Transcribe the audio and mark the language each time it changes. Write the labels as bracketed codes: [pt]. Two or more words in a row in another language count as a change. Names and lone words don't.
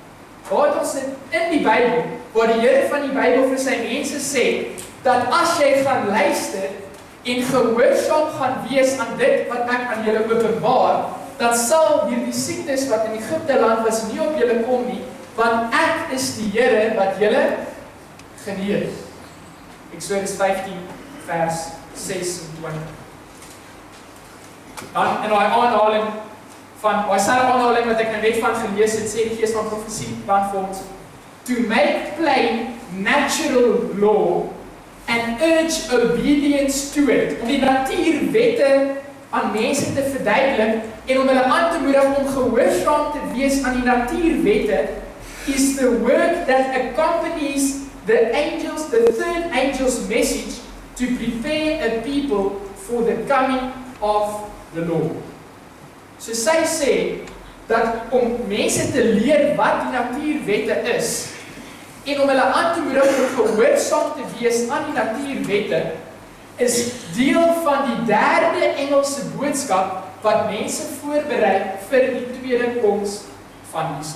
[af] Waar het ons dit in die Bybel, waar die Here van die Bybel vir sy mense sê, dat as jy gaan luister en gehoorsaam gaan wees aan dit wat ek aan julle openbaar, dan sal hierdie siektes wat in Egipte land was nie op julle kom nie, want ek is die Here wat julle genees. Eksodus 15 vers 26. Dan in daai aanhaling van daai selfe aanhaling wat ek net van gelees het, sê die Gees van profesie dan vir ons, [en] to make plain natural law and urge obedience to it. [af] Om die natuurwette aan mense te verduidelik en om hulle aan te moedig om gehoorsaam te wees aan die natuurwette [en] is the work that accompanies the third angel's message to prepare a people for the coming of the Lord. [af] So sy sê, dat om mense te leer wat die natuurwette is, en om hulle aan te moedig om gehoorsaam te wees aan die natuurwette, is deel van die derde Engelse boodskap wat mense voorberei vir die tweede koms van Jesus.